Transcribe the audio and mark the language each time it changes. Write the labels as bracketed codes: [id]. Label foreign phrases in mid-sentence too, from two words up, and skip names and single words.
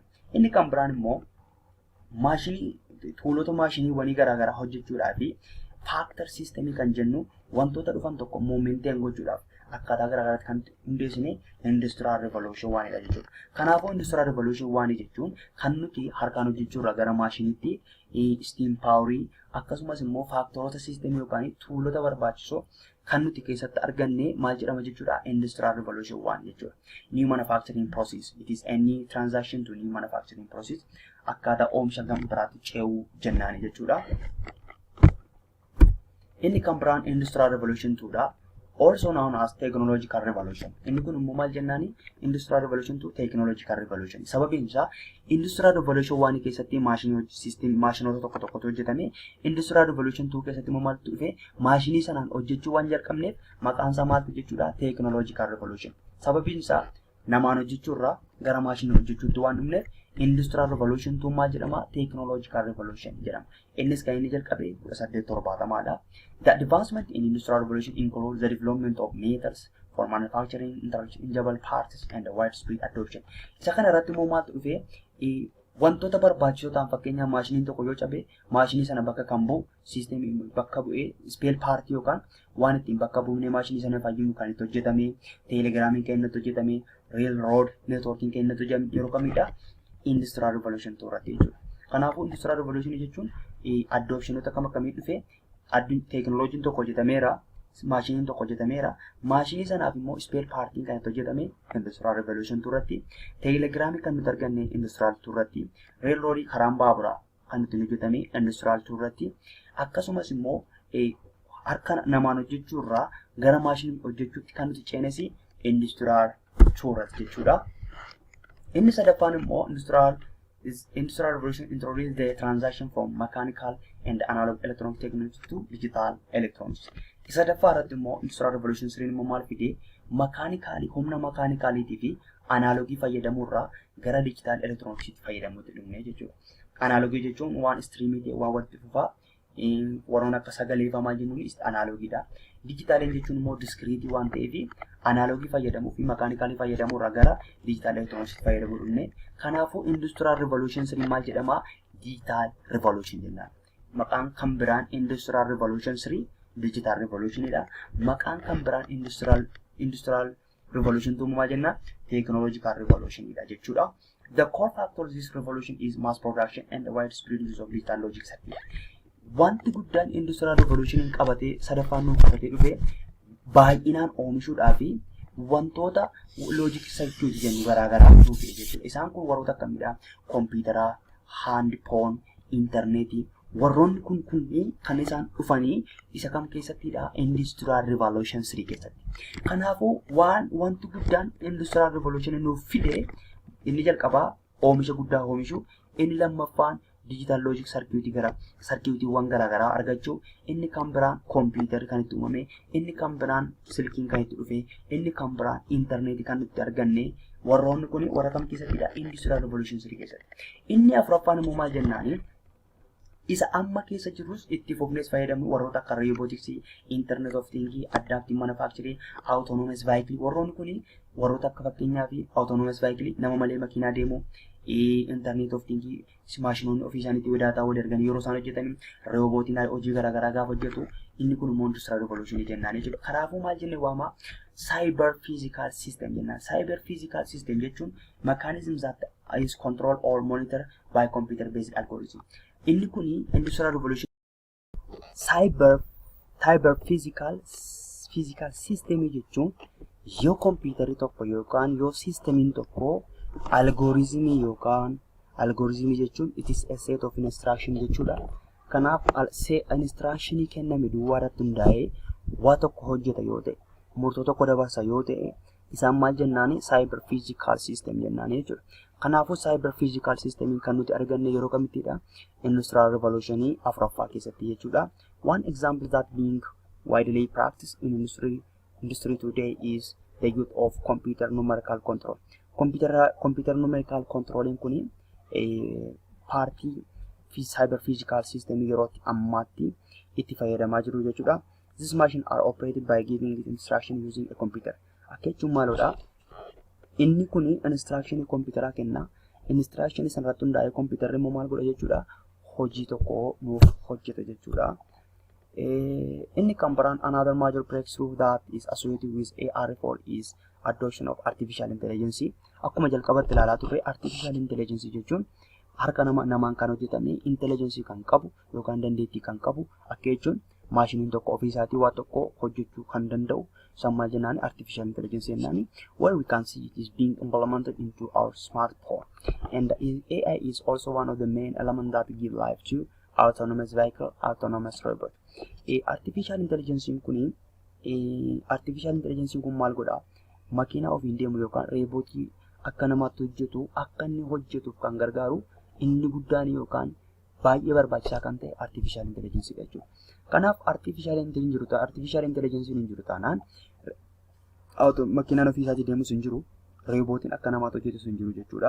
[om] Inni kan biraan immoo maashinii tuulota maashiniiwwanii garaagaraa hojjechuudhaa fi [en] factor systemii [om] kan jennu wantoota dhufan tokko momentiin gochuudhaaf akkaataa garaagaraatti kan hundeessine [en] industrial revolution [om] waanidha jechuudha. Kanaafuu [en] industrial revolution [om] waanii jechuun kan nuti harkaan hojjechuurraa gara maashiniitti [en] steam powerii [om] akkasumas immoo faaktorota systemii yookaan tuulota barbaachisoo kan nuti keessatti arganne maal jedhama jechuudha? [en] Industrial revolution [om] waan jechuudha. [en] New manufacturing process. It is any transaction to new manufacturing process. [om] Akkaataa oomisha gama biraatti ce'uu jennaani jechuudha. Inni kan biraan [en] industrial revolution 2dha. Also known as technological revolution. [om] Inni kun immoo maal jennaani? [en] Industrial revolution 2 technological revolution. [om] Sababiin isaa [en] industrial revolution 1 [om] keessatti maashinoota tokko tokkotu hojjetame. [en] Industrial revolution 2 [om] keessatti immoo maaltu dhufe maashinii sanaan hojjechuu waan jalqabneef maqaan isaa maaltu jechuudha? [en] Technological revolution. [om] Sababiin isaa namaan hojjechuurraa gara maashinii hojjechuutti waan dhumneef [en] industrial revolution 2 [om] maal jedhama? [en] Technological revolution [om] jedhama. Innis kan inni jalqabe 1870dha. [en] The advancement in industrial revolution includes the development of methods for manufacturing interchangeable parts and the widespread adoption. [om] Isa kana irratti immoo maaltu dhufe wantoota barbaachisoo ta'an fakkeenyaaf maashiniin tokko yoo cabe maashinii sana bakka kan bu'u siistemii bakka bu'ee [en] spare part [om] yookaan waan ittiin bakka buufnee maashinii sana fayyadu kan itti hojjetame, teelegiraamiin kan inni hojjetame, [en] railroad networking [om] kan inni hojjetame yeroo kamidha? [en] Industrial revolution [om] irratti jechuudha. Kanaafuu [en] industrial revolution [om] jechuun adoptionota kam akkamii dhufe teknooloojiin tokko hojjetameera, maashiniin tokko hojjetameera, maashinii sanaaf immoo [en] spare partiin [om] kan itti hojjetame [en] industrial revolution [om] irratti, teelegiraamii kan nuti arganne industrial irratti, railroadii karaan baaburaa kan nuti hojjetame industrial irratti, akkasumas immoo harka namaan hojjechuurraa gara maashinii hojjechuutti kan nuti ceenesi industrial irratti jechuudha. Inni sadaffaan immoo [en] industrial revolution introduced the transition from mechanical and analog electronic technology to digital electronics. [om] Isa sadaffaa irratti immoo [en] industrial revolution [om] siriin immoo maal fide? Makaanikaalii humna makaanikaaliitii fi analogii fayyadamuurraa gara [en] digital electronics [om] fayyadamuutti dhufne jechuudha. Analogii jechuun waan streamii ta'e waan walitti fufaa warroon akka sagaleefamaa jennuun analogiidha. Digitaaliin jechuun immoo discrete waan ta'eef analogii fayyadamuu fi makaanikaalii fayyadamuurraa gara [en] digital electronics [om] fayyadamuu dhufne. Kanaafuu [en] industrial revolution [om] siriin maal jedhama? [en] Digital revolution [om] jennaan. Maqaan kan biraan [en] industrial revolution [om] siriin [en] digital revolutionidha. [om] Maqaan kan biraan [en] industrial revolution [om] maal jenna? [en] Technological revolutionidha [om] jechuudha. [en] The core factor of this revolution is mass production and the widespread use of digital logic circuit. [om] Wanti guddaan [en] industrial revolution [om] qabatee sadaffaan nu qabatee dhufe baay'inaan oomishuudhaa fi wantoota [en] logic circuit [om] jennu garaagaraa dhufe jechuudha. Isaan kun warroota akkamidha? Kompiitaraa, handphone, internetii warroonni kun kan isaan dhufanii isa kam keessattidha? [en] Industrial revolution 3 [om] keessatti. Kanaafuu wanti guddaan [en] industrial revolution [om] nuuf fide inni jalqabaa oomisha guddaa oomishu, inni lammaffaan [en] digital logic circuit [om] gara circuitiiwwan garaagaraa argachuu, inni kan biraan computer kan itti uumame, inni kan biraan silkiin kan itti dhufe, inni kan biraan internetii kan itti arganne warroonni kun warra kam keessattidha? [en] Industrial revolution 3 [om] keessatti. Inni afuraffaan immoo maal jennaani? Isa amma keessa jirus itti fufnees fayyadamu warroota akka [en] robotics, internet of things, adaptive manufacturing, autonomous vehicle [om] warroonni kun warroota akka fakkeenyaaf [en] autonomous vehicle [om] nama malee makiinaa deemu, [en] internet of things [om] maashinoonni ofii isaaniitti daataa wal ergan yeroo isaan hojjetan, roobootiin hojii garaagaraa gaafa hojjetu inni kun immoo [en] industrial revolution [om] jennaan jechuudha. Kanaafuu maal jennee waama [en] cyber physical system [om] jennaan. [en] Cyber physical system jechuun mechanisms that is controlled or monitored by computer based algorithm. [om] Inni kun [en] industrial revolution cyber physical system [om] jechuun yoo computer tokko yookaan yoo systemiin tokko algoritmii yookaan algoritmii jechuun [en] it is a set of instruction [om] jechuudha. Kanaaf instructionii kenname duwwaa irratti hundaa'ee waa tokko hojjeta yoo ta'e, murtoo tokko dabarsa yoo ta'e, isaan maal jennaani [en] cyber physical system [om] jennaani jechuudha. Kanaafuu [en] cyber physical system [om] kan nuti arganne yeroo kamittidha? [en] Industrial revolution [om] afuraffaa keessatti jechuudha. [en] One example that being widely practiced in industry today is the use of computer numerical control. Computer numerical controlling [om] kuni [en] party cyber physical system [om] yerootti ammaatti itti fayyadamaa jiru jechuudha. [en] These machines are operated by giving instruction using a computer. [om] Akka jechuun maalodha? Inni kuni instruction computeraa kenna. Instruction sanarratti hundaa'ee computerri immoo maal godha jechuudha? Hojii tokko nuuf hojjeta jechuudha. Inni kan biraan [en] another major breakthrough that is associated with AR4 is adoption of artificial intelligence. [om] Akkuma jalqabatti ilaalaa turre [en] artificial intelligence [om] jechuun harka namaan kan hojjetame intelligence kan qabu yookaan dandeettii kan qabu akka jechuun maashiniin tokko ofii isaatii waa tokko hojjechuu kan danda'u sammaa jennaan [en] artificial intelligence [om] jennaani. [en] Where we can see it is being implemented into our smartphone, and AI is also one of the main elements that give life to autonomous vehicle, autonomous robot. Artificial intelligence [om] kuni [en] artificial intelligence [om] kun maal godha? Makiinaa ofiin deemu yookaan roobootii akka namaatti hojjetu akka inni hojjetuuf kan gargaaru inni guddaan yookaan baay'ee barbaachisaa kan ta'e [en] artificial intelligence [om] jechuudha. Kanaaf [en] artificial intelligence [om] hin jiru taanaan makiinaan ofii isaatii deemus hin jiru, roobootiin akka namaatti hojjetus hin jiru jechuudha.